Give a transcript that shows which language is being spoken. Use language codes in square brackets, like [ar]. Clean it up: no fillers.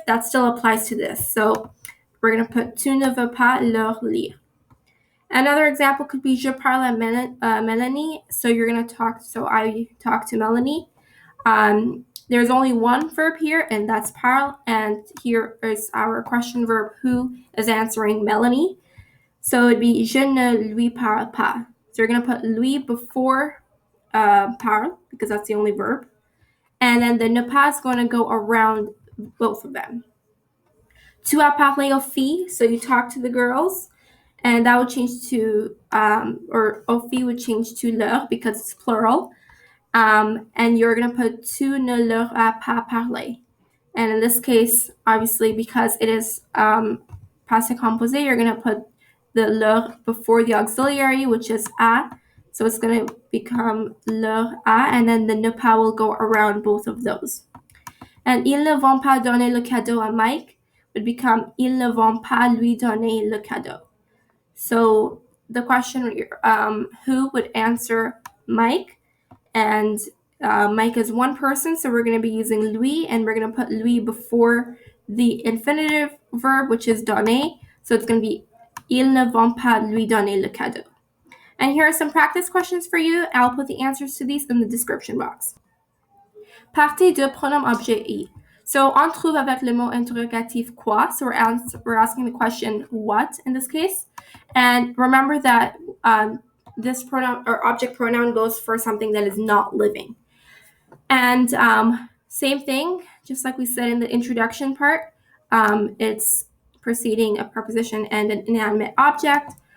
[en] That still applies to this. So we're going to put [fr] tu ne veux pas leur lire. [en] Another example could be [fr] je parle à Melanie. [en] So you're going to talk, so I talk to Melanie. There's only one verb here, and that's parle, and here is our question verb who is answering Melanie. So it'd be [fr] je ne lui parle pas. [en] So you're going to put lui before parle, because that's the only verb. And then the ne pas is going to go around both of them. [fr] Tu as parlé aux filles, [en] so you talk to the girls, and that would change to, or aux filles would change to leur because it's plural. And you're going to put [fr] tu ne leur as pas parlé. [en] And in this case, obviously, because it is passé composé, you're going to put the leur before the auxiliary, which is a. So it's going to become leur a, and then the ne pas will go around both of those. [fr] And ils ne vont pas donner le cadeau à Mike [en] would become [fr] ils ne vont pas lui donner le cadeau. [en] So the question, who would answer Mike? And Mike is one person, so we're going to be using lui, and we're going to put lui before the infinitive verb, which is donner. So it's going to be [fr] ils ne vont pas lui donner le cadeau. [en] And here are some practice questions for you. I'll put the answers to these in the description box. [fr] Partie de pronom objet I. So on trouve avec le mot interrogatif quoi. [en] So we're asking the question what in this case. And remember that this pronoun or object pronoun goes for something that is not living. And same thing, just like we said in the introduction part, it's preceding a preposition and an inanimate object.